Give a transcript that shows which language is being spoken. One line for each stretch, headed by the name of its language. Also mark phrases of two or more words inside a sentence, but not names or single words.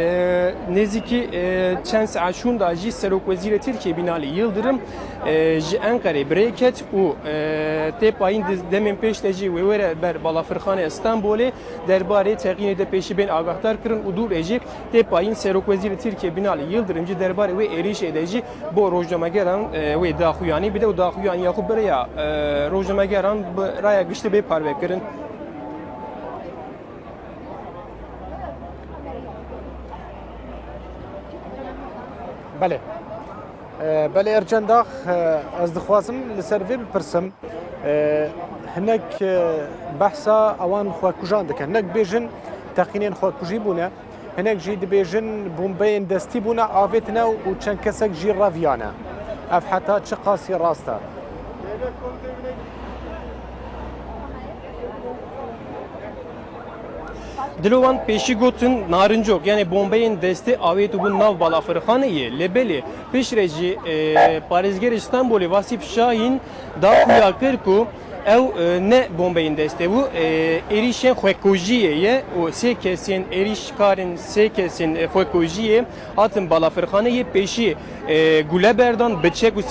Kurdish: nêzîkî çend saet da jî Serokwezîrê Tirkiye Binalî Yıldırım ji Enqerê birêk ket û tê payîn demên pêş de jî wê were ber balafirxanê Stenbolê derbarê teqînê de pêşî bên agahdar kirin û dûrê jî tê payîn Serokwezîrê Tirkiye Binalî Yıldırım jî derbarê wê êrişê de jî bo rojnamegeran wê daxuyanî bide û daxuyaniya xwe birêya rojnamegeran bi raya giştî bê parve kirin. بله بله ارجنداخ از دخوازم لسر وی بپرسم هنک بحثا اوان خواکوژان دکن هنک بیجن تقینین خواکوژی بونه هنک جی دبیجن بومبین دستی بونه آویتنا و چند کسک جی راویانه اف حتا چه قاسی راستا Dilovan pêşî gotin narincok yani bombeyên destê avêt bûn nav balafirxaneyê lêbelê piştre jî parêzgerê Stenbolê Vasîf Şahîn daxuya kir ku ew ne bombeyên destê bû êrişên xwekojiyê ye û sê kesên êrişkarên sê kesên xwekojiyê hatin balafirxaneyê pêşî Guleberdan biçek û